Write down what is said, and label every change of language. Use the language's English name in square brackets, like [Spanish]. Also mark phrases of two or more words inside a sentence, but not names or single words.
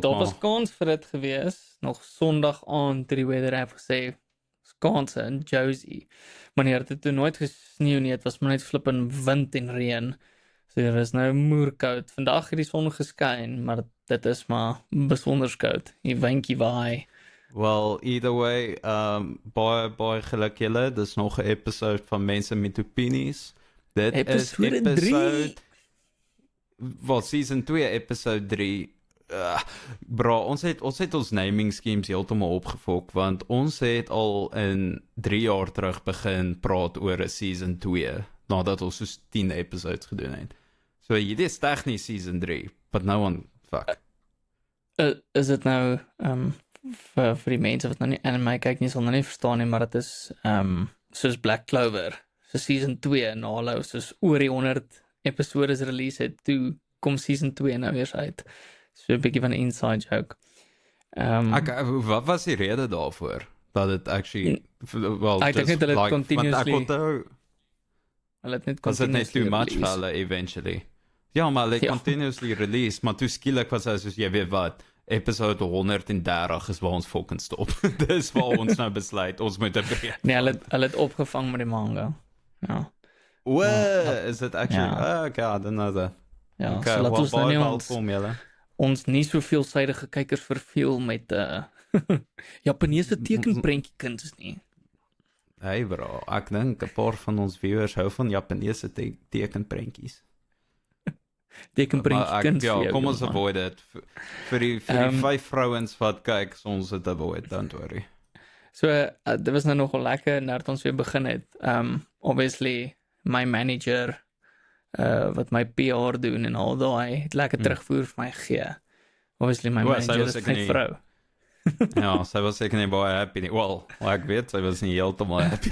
[Afrikaans] daar was kans vir dit gewees. Nog Sondag aand het die [English] weather app [Afrikaans] gesê kanse in Josie. Maar dit het nooit gesneeu nie. Dit was maar net flippend wind en reën. So dit is nou moerkoud. Vandag het die son geskyn, maar dit is maar besonder koud. Die windjie waai. [English] Well, either way, [Afrikaans] baie geluk julle. Dis nog 'n episode van Mense met Opinies. Dit Episode is episode season 2 episode 3. Bro, ons het ons [English] naming schemes [Afrikaans] heeltemal opgefok want ons het al in 3 jaar terug begin praat oor 'n season 2 nadat ons soos 10 episodes gedoen het. So dit is tegnies season 3, [English] but no one fuck. [Afrikaans] Is dit nou vir die mense wat nou nie anime kyk nie sal nou nie verstaan nie, maar dit is soos Black Clover. So season 2 en al soos oor die 100 episodes release het, toe kom season 2 nou weer uit. So 'n bietjie van 'n inside joke. Wat was die rede daarvoor? Dat dit actually well, ek dink net hulle het continuously hulle het net was dit net [English] too much [Afrikaans] release. vir hulle eventually. Ja, maar hulle Ja. continuously release, maar toe skielik was hy soos jy weet wat, episode 130 is waar ons fucking stop. Dis waar ons nou besluit ons moet 'n breek. Nee, hulle het opgevang met die manga. Ja. Is dit actually? Ja. [English] Okay, I don't know that. [Afrikaans] Ja, Okay, so laat ons nou nie welkom julle. ons nie so veelsidige kykers verveel met Japaneese tekenprentjie kuns nie. [English] Hey bro, [Afrikaans] ek dink 'n paar van ons viewers hou van Japaneese tekenprentjies. Tekenprentjie kuns. Ja, kom ons avoid dit. Vir die 5 vrouens wat kyk, ons het [English] avoid, don't worry. [Afrikaans] So dit was nou nogal lekker nadat ons weer begin het. [English] Obviously my manager [Afrikaans] wat my PR doen en al daai het lekker terugvoer vir my gegee. [English] Obviously my manager [Afrikaans] is my vrou. Ja, sy was seker nie baie happy nie. Well, ek weet sy was nie heeltemal happy.